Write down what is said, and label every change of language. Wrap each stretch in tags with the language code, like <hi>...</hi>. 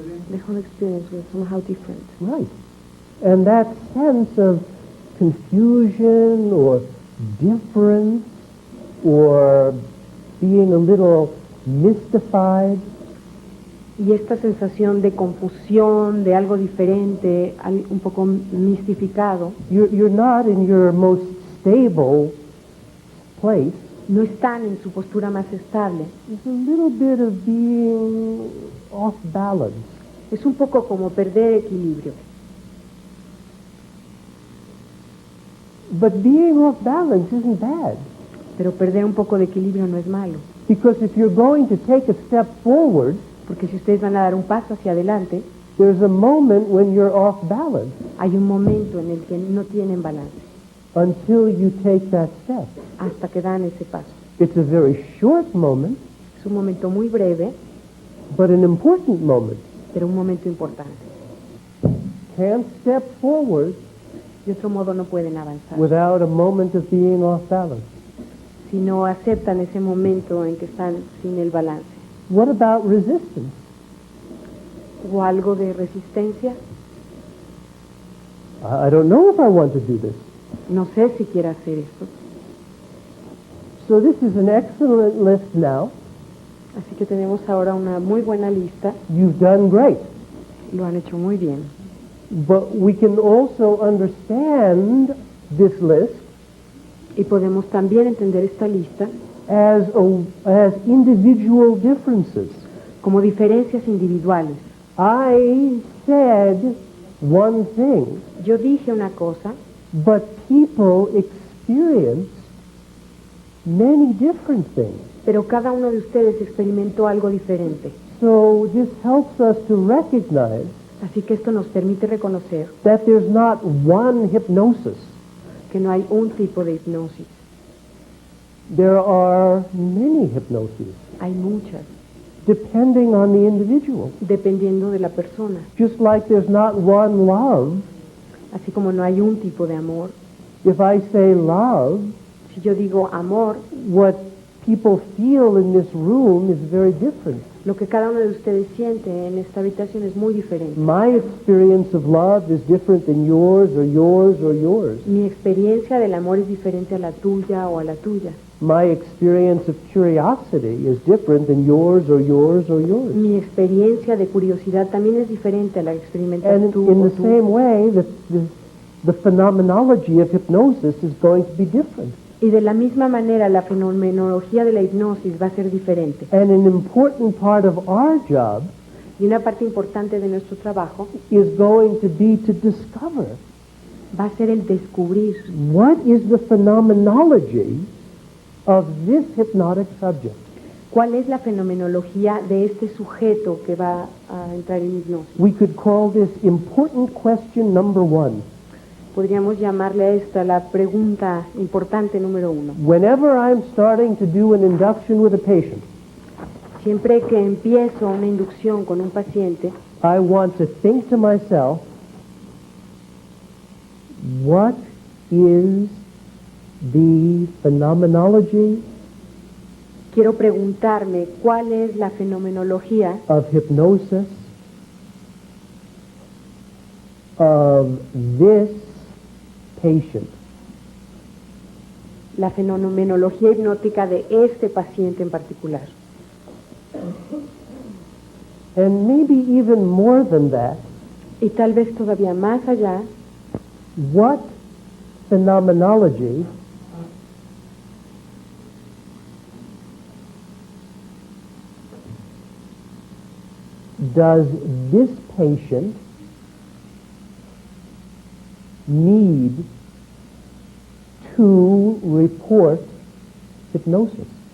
<en>The whole experience was somehow different. Right. And that sense of confusion or difference or being a little mystified,</en> <es>Y esta sensación de confusión, de algo diferente, un poco mistificado,</es> <en>you're not in your most stable place.</en> <es>no están en su postura más estable.</es> <en>There's a little bit of being off balance.</en> <es>Es un poco como perder equilibrio.</es> <en>But being off balance isn't bad.</en> <es>Pero perder un poco de equilibrio no es malo.</es> <en>Because if you're going to take a step forward,</en> <es>Porque si ustedes van a dar un paso hacia adelante,</es> <en>there's a moment when you're off balance</en> <es>hay un momento en el que no tienen balance,</es> <en>until you take that step.</en> <es>hasta que dan ese paso.</es> <en>It's a very short moment,</en> <es>Es un momento muy breve,</es> <en>but an important moment.</en> <es>pero un momento importante.</es> <en>Can't step forward</en> <es>De otro modo no pueden avanzar.</es> <en>without a moment of being off balance.</en> <es>Si no aceptan ese momento en que están sin el balance.</es> <en>What about resistance?</en> <es>O algo de resistencia.</es> <en>I don't know if I want to do this.</en> <es>No sé si quiero hacer esto.</es> <en>So this is an excellent list now.</en> <es>Así que tenemos ahora una muy buena lista.</es> <en>You've done great.</en> <es>Lo han hecho muy bien.</es> <en>But we can also understand this list</en> <es>Y podemos también entender esta lista</es> <en>as individual differences.</en> <es>como diferencias individuales.</es> <en>I said one thing,</en> <es>Yo dije una cosa,</es> <en>but people experience many different things.</en> <es>pero cada uno de ustedes experimentó algo diferente.</es> <en>So this helps us to recognize</en> <es>Así que esto nos permite reconocer</es> <en>that there's not one hypnosis.</en> <es>que no hay un tipo de hipnosis.</es> <en>There are many hypnoses,</en> <es>Hay muchas,</es> <en>depending on the individual.</en> <es>dependiendo de la persona.</es> <en>Just like there's not one love.</en> <es>Así como no hay un tipo de amor.</es> <en>If I say love,</en> <es>Si yo digo amor,</es> <en>what people feel in this room is very different.</en> <es>lo que cada uno de ustedes siente en esta habitación es muy diferente.</es> <en>My experience of love is different than yours or yours or yours.</en> <es>Mi experiencia del amor es diferente a la tuya o a la tuya.</es> <en>My experience of curiosity is different than yours or yours or yours.</en> <es>Mi experiencia de curiosidad también es diferente a la que experimentas</es> <en>And</en> <es>tú</es> <en>in</en> <es>o</es> <en>the</en> <es>tú.</es> <en>same way, the phenomenology of hypnosis is going to be different.</en> <es>Y de la misma manera, la fenomenología de la hipnosis va a ser diferente.</es> <en>And an important part of our job</en> <es>Y una parte importante de nuestro trabajo</es> <en>is going to be to discover</en> <es>va a ser el descubrir</es> <en>what is the phenomenology of this hypnotic subject.</en> <es>cuál es la fenomenología de este sujeto que va a entrar en hipnosis.</es> <en>We could call this important question number one.</en> <es>Podríamos llamarle a esta la pregunta importante número 1.</es> <en>Whenever I'm starting to do an induction with a patient,</en> <es>Siempre que empiezo una inducción con un paciente,</es> <en>I want to think to myself, what is the phenomenology</en> <es>quiero preguntarme cuál es la fenomenología</es> <en>of hypnosis of this patient.</en> <es>La fenomenología hipnótica de este paciente en particular.</es> <en>And maybe even more than that,</en> <es>Y tal vez todavía más allá,</es> <en>what phenomenology does this patient need to report hypnosis?</en>